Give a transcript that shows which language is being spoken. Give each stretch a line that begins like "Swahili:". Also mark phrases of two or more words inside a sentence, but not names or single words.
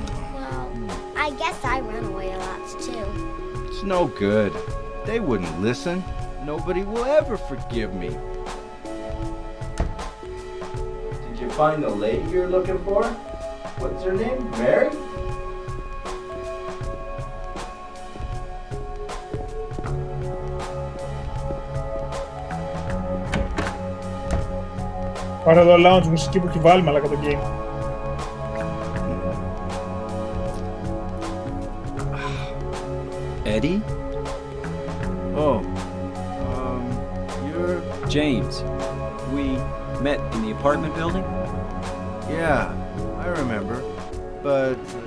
English: Well, I I guess I run away a lot too. It's no good. They wouldn't listen. Nobody will ever forgive me. Did you find the lady you're looking for? What's her name? Mary?
Greek: Πάρε εδώ lounge μουσική που έχει βάλει μαλάκα το game.
English: Eddie? Oh. You're... James. We met in the apartment building? Yeah, I remember. But...